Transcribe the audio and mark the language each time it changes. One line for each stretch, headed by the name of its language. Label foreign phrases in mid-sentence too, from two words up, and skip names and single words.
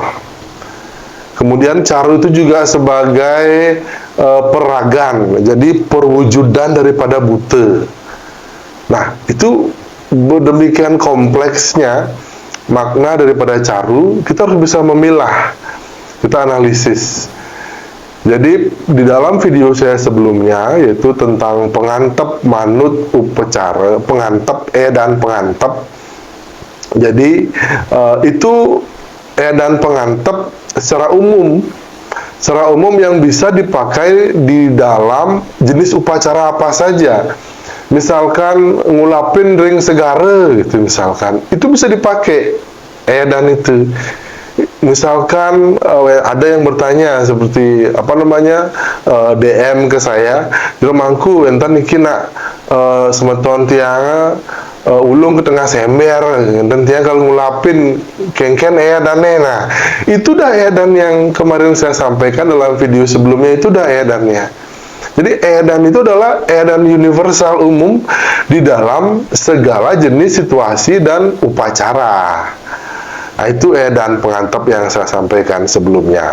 Indonesian: Kemudian caru itu juga sebagai peragan, jadi perwujudan daripada buta. Nah, itu demikian kompleksnya makna daripada caru, kita harus bisa memilah, kita analisis. Jadi di dalam video saya sebelumnya, yaitu tentang pengantep manut upacara, pengantep dan pengantep. Jadi itu dan pengantep secara umum yang bisa dipakai di dalam jenis upacara apa saja. Misalkan
Balinese: ngulapin ring segara
Indonesian: gitu, misalkan itu bisa dipakai dan itu. Misalkan ada yang bertanya seperti apa namanya, DM ke saya,
Balinese: "Mangku entan iki nak semeton tiang ulung ke tengah sember, dan tiang kalau ngulapin kengken
Indonesian: dan nah itu dah dan yang kemarin saya sampaikan dalam video sebelumnya, itu dah edannya. Jadi edan itu adalah edan universal umum di dalam segala jenis situasi dan upacara. Nah, itu edan pengantep yang saya sampaikan sebelumnya.